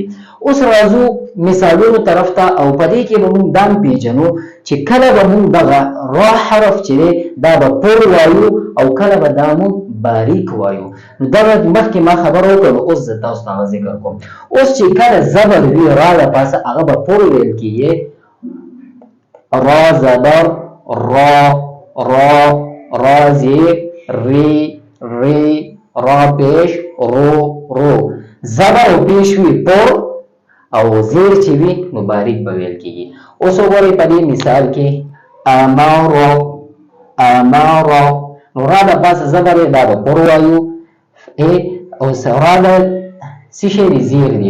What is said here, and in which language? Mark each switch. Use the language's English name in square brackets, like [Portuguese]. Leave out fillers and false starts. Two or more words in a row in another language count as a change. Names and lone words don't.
[Pashto] اوس راځو مثالونو طرف ته، او په دې کې به مونږ دا پیژنو چې کله به مونږ دغه را حرف چې دی دا به پر وایو او کله به دا مونږ باریک وایو. نو دغه مخکې ما خبره وکړه، نو اوس زه تاسو ته هغه ذکر کوم. اوس چې کله زبر وي را له پاسه هغه به پر ویل کېږي، را زبر را را، را زیر ری ری، را پیش رو رو. زبر پیش وي پر او زیر چې وي نو باریک به ویل کېږي. اوس وګورئ په دې مثال کې امارو امارو، نو را د پاسه زبر دا به پر وایو، اوس را د څه شی دی؟ زیر دی.